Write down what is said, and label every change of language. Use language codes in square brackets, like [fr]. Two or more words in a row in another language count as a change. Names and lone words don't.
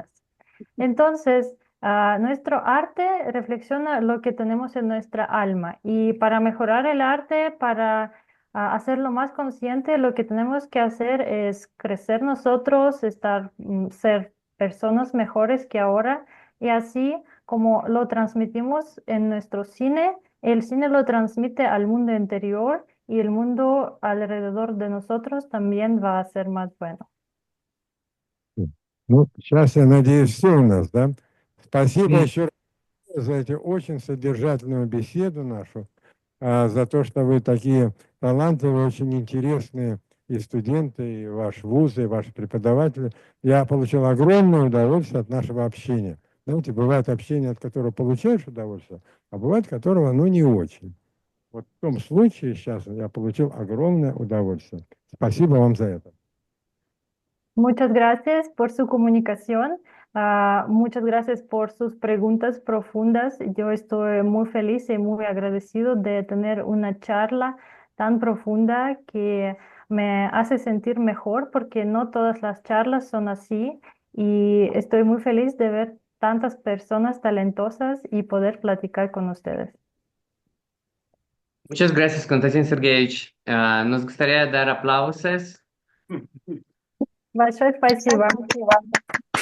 [es] Entonces, nuestro arte reflexiona lo que tenemos en nuestra alma, y para mejorar el arte, para hacerlo más consciente, lo que tenemos que hacer es crecer nosotros, ser personas mejores que ahora, y así como lo transmitimos en nuestro cine, el cine lo transmite al mundo interior, y el mundo alrededor de nosotros también va a ser más bueno. [ru] Ну, сейчас, я надеюсь, все у нас, да? Спасибо [es] Sí. [ru] еще раз за эту очень содержательную беседу нашу, за то, что вы такие талантливые, очень интересные и студенты, и ваш вуз, и ваши преподаватели. Я получил огромное удовольствие от нашего общения. Знаете, бывает общение, от которого получаешь удовольствие, а бывает, от которого, ну, не очень. Вот в том случае сейчас я получил огромное удовольствие. Спасибо вам за это. [es] Muchas gracias por su comunicación. Muchas gracias por sus preguntas profundas. Yo estoy muy feliz y muy agradecido de tener una charla tan profunda que me hace sentir mejor porque no todas las charlas son así y estoy muy feliz de ver tantas personas talentosas y poder platicar con ustedes. Muchas gracias, Konstantin Sergeyevich. Nos gustaría dar aplausos. [ru] Большое спасибо.